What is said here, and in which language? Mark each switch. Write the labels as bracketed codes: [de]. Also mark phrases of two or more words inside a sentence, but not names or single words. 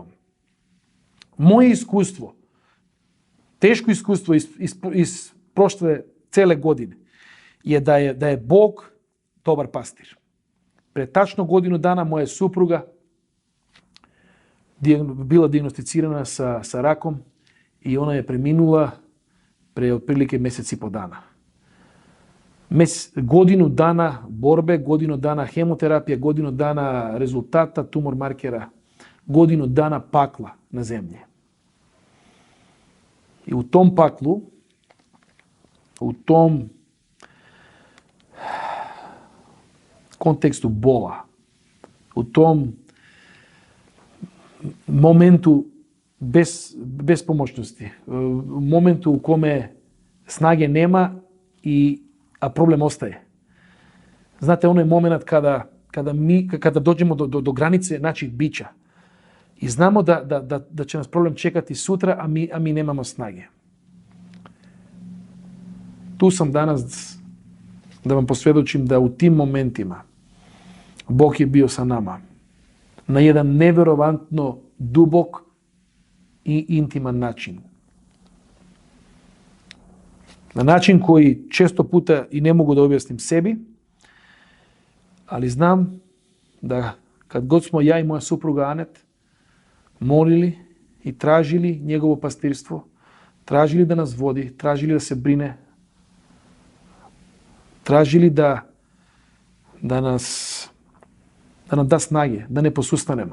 [sr] Моје искуство, тешко искуство из прошле целе години е да е Бог добар пастир. Пред тачно годину дана моја супруга била диагностицирана са раком и она е преминула пред отприлике месец и по дана. Годину дана борбе, годину дана хемотерапија, годину дана резултата, тумор маркера, годину дана пакла на земље. И у том паклу, у том контексту бола, у том моменту без помошности, моменту у коме снаге нема а проблем остае. Знате, оној момент када доđemo до границе наших бича и знамо да ќе нас проблем чекати сутра, а ми немамо снаге. Ту сам данас да вам посведочим да у тим моментима Бог е био са нама на еден неверовантно дубок и интиман начин. На начин кој често пута и не могу да објасним себе, али знам да кад год смо ја и моја супруга Анет молили и тражили негово пастирство, тражили да нас води, тражили да се брине, тражили да нам да снаге, да не посустанемо.